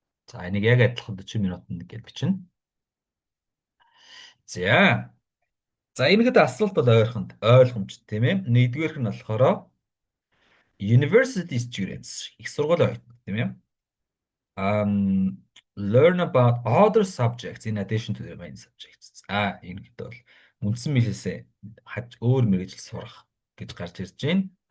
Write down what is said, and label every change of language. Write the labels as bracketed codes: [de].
[mn] За энийг яг адилхан 40 минутанд гэж бичнэ. За. За энэгэд асуулт бол ойлгомжтой тийм ээ. Нэгдүгээрх нь болохоор [en] university students [mn] их сургуулийн оюутнууд тийм ээ. [en] Learn about other subjects in addition to their main subjects. [mn] Энэгэд бол үндсэн мэлээсээ өөр мэргэжил сурах гэж гарч ирж байна.